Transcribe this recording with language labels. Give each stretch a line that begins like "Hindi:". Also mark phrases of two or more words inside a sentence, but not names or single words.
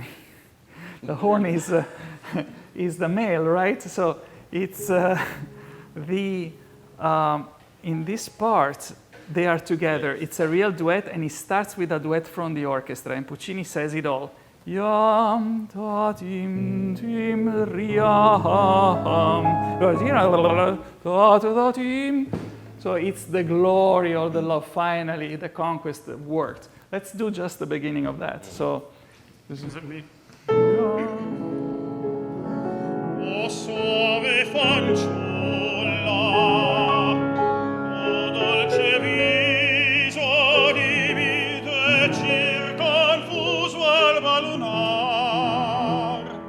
English: The horn is the male, right? So it's in this part they are together. It's a real duet, and it starts with a duet from the orchestra, and Puccini says it all. Yam ta tim tim riam, ta ta tim. So it's the glory of the love. Finally, the conquest worked. Let's do just the beginning of that. So this is me.
Italian: O soave fanciulla, o dolce viso di vite circonfuso alba lunar.